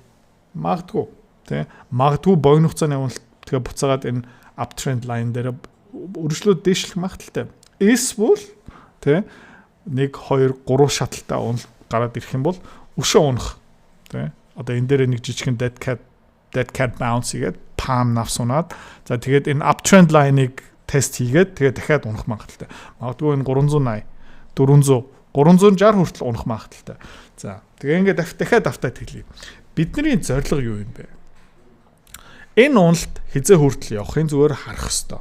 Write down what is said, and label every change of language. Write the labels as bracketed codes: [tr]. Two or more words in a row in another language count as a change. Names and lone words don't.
[mn] Магадгүй, тий. Магадгүй богино хугацааны уналт тэгээ буцаагаад энэ [en] uptrend line [mn] дээр өргөжлөд дээшлэх магадaltaй. Эсвэл тий 1 2 3 шаталтай уналт гараад ирэх юм бол өшөө унах тий. Одоо энэ дээр нэг жижигхэн [en] dead cat bounce [mn] хийгээд palm навс унаад за тэгээд энэ [en] uptrend line- [mn] ыг тест хийгээд тэгээд дахиад унах магадaltaй. Магадгүй энэ 380 400 360 хүртэл унах магадaltaй. За тэгээ ингээд дахиад автаад хэлье. Бидний зорилго юу юм бэ? Энэ уналт хизээ хүртэл явахын зүгээр харах хэрэгтэй.